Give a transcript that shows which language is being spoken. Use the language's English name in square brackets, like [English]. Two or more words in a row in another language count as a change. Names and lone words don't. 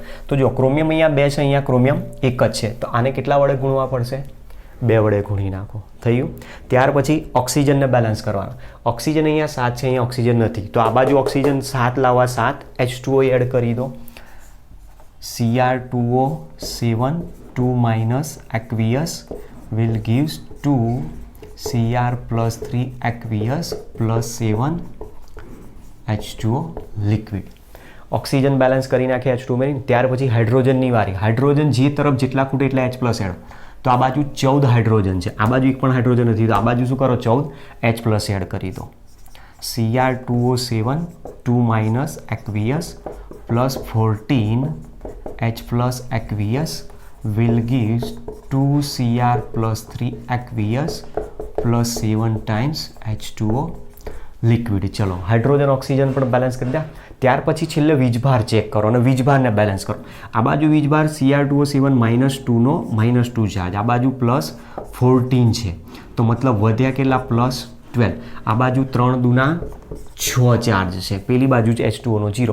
[Gujarati] તો જો ક્રોમિયમ અહીંયા 2 છે, અહીંયા ક્રોમિયમ 1 જ છે. તો આને કેટલા વડે ગુણવા પડશે? 2 વડે ગુણી નાખો. થયું? ત્યાર પછી ઓક્સિજનને બેલેન્સ કરવાના. ઓક્સિજન અહીંયા 7 છે, અહીંયા ઓક્સિજન નથી. તો આ બાજુ ઓક્સિજન 7 લાવવા 7 H2O એડ કરી દો. [English] Cr2O7 2 minus aqueous will gives 2 Cr+3 aqueous plus 7 H2O liquid. [Gujarati] ઓક્સિજન બેલેન્સ કરી નાખે H2O મેળવીને. ત્યાર પછી હાઇડ્રોજનની વારી. હાઇડ્રોજન જે તરફ જેટલા ખૂટે એટલા H+ એડ. તો આ બાજુ 14 હાઇડ્રોજન છે, આ બાજુ એક પણ હાઇડ્રોજન નથી. તો આ બાજુ શું કરો? 14 H+ એડ કરી દો. [English] Cr2O7 2 minus aqueous plus 14 H+ aqueous will give 2 Cr+3 aqueous plus 7 times H2O liquid. [Gujarati] ચલો, હાઇડ્રોજન ઓક્સિજન પણ બેલેન્સ કરી દે. ત્યાર પછી છેલ્લે વીજભાર ચેક કરો અને વીજભારને બેલેન્સ કરો. આ બાજુ વીજભાર Cr2O7 -2 નો -2 ચાર્જ, આ બાજુ +14 છે. તો મતલબ વધ્યા કેટલા? +12. આ બાજુ 3 દુના 6 ચાર્જ છે, પેલી બાજુ H2O નો 0.